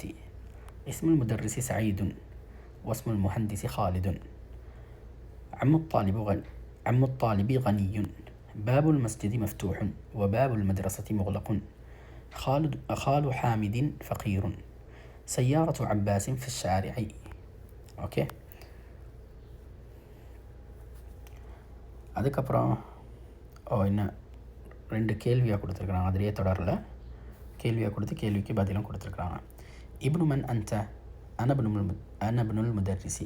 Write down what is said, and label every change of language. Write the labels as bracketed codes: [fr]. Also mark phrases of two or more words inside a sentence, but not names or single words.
[ar] اسم المدرس سعيد واسم المهندس خالد. عم الطالب غني. باب المسجد مفتوح وباب المدرسة مغلق. خال حامد فقير. سيارة عباس في الشارع. [ta] ஓகே, அதுக்கப்புறம் இன்னும் 2 கேள்வியாக கொடுத்துருக்குறாங்க. அதிலேயே தொடரில் கேள்வியாக கொடுத்து கேள்விக்கு பதிலும் கொடுத்துருக்குறாங்க. [ar] ابن من أنت أنا ابن المدرس.